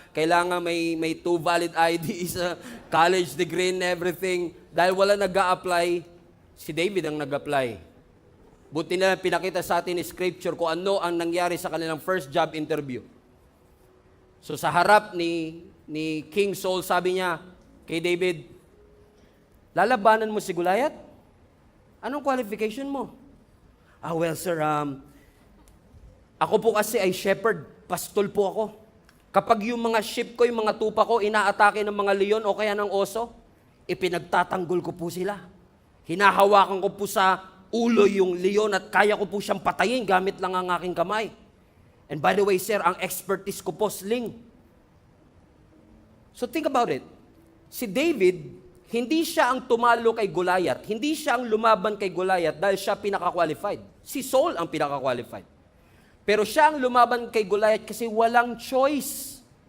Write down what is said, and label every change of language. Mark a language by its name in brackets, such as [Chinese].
[Filipino] Kailangan may 2 valid IDs, [English] college degree and everything. [Filipino] Dahil wala nag-a-apply, si David ang nag-apply. Buti na pinakita sa atin ni Scripture kung ano ang nangyari sa kanilang first job interview. So sa harap ni King Saul, sabi niya kay David, lalabanan mo si Goliath? Anong qualification mo? [English] Well sir, [Filipino] ako po kasi ay shepherd, pastol po ako. Kapag yung mga sheep ko, yung mga tupa ko, inaatake ng mga leon o kaya ng oso, ipinagtatanggol ko po sila. Hinahawakan ko po sa ulo yung leon at kaya ko po siyang patayin gamit lang ang aking kamay. [English] And by the way, sir, [Filipino] ang expertise ko po, [English] sling. So think about it. [Filipino] Si David, hindi siya ang tumalo kay Goliath. Hindi siya ang lumaban kay Goliath dahil siya pinaka-qualified. Si Saul ang pinaka-qualified. Pero siya ang lumaban kay Goliath kasi walang choice.